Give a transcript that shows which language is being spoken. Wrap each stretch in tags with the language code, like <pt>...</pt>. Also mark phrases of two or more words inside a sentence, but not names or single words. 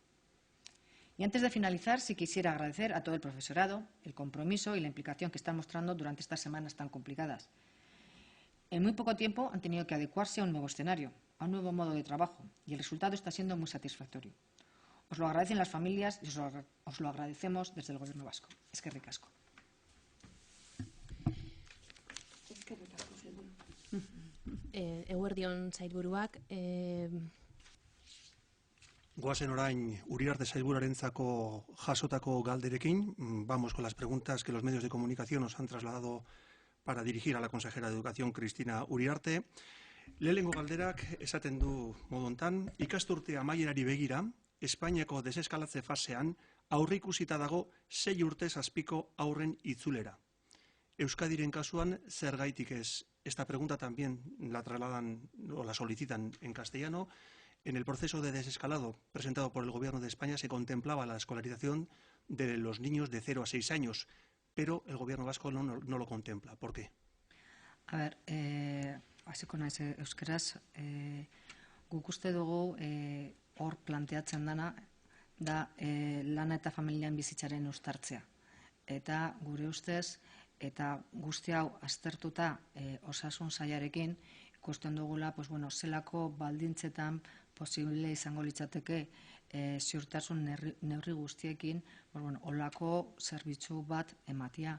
<es>Y antes de finalizar, sí quisiera agradecer a todo el profesorado el compromiso y la implicación que están mostrando durante estas semanas tan complicadas. En muy poco tiempo han tenido que adecuarse a un nuevo escenario, a un nuevo modo de trabajo, y el resultado está siendo muy satisfactorio. Os lo agradecen las familias y os lo agradecemos desde el Gobierno vasco.</es> <eu>Eskerrik asko. Eguerdion sailburuak, Goazen orain Uriarte sailburuarentzako jasotako galderekin.</eu> <es>Vamos con las preguntas que los medios de comunicación nos han trasladado para dirigir a la consejera de Educación, Cristina Uriarte.</es> <eu>Lehenengo galderak esaten du modu hontan, ikasturte amaierari begira, Espainiako deseskalatze fasean aurreikusita dago 6 urtez azpiko haurren itzulera. Euskadiren kasuan zergaitik ez?</eu> <es>Esta pregunta también la trasladan o la solicitan en castellano. En el proceso de desescalado presentado por el Gobierno de España se contemplaba la escolarización de los niños de 0 a 6 años, pero el Gobierno vasco no lo contempla. ¿Por qué? A ver,</es> <eu>hasiko naiz euskeraz, guk uste dugu hor planteatzen dana da lana eta familian bizitzaren uztartzea. Eta gure ustez, eta guzti hau aztertuta osasun sailarekin, ikusten dugula, zelako baldintzetan posible izango litzateke ziurtasun neurri guztiekin olako zerbitzu bat ematia.</eu>